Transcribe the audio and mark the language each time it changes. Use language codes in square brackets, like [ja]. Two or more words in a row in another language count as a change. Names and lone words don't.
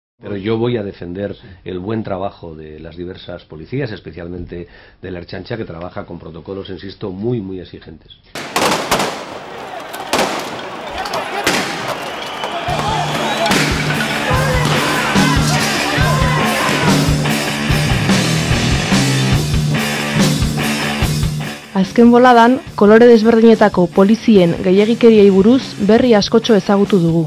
[es] Pero yo voy a defender el buen trabajo de las diversas policías, especialmente de la Ertzaintza, que trabaja con protocolos, insisto, muy exigentes. [eu] Azken boladan, kolore desberdinetako polizien gehiegikeriei buruz berri askotxo ezagutu dugu.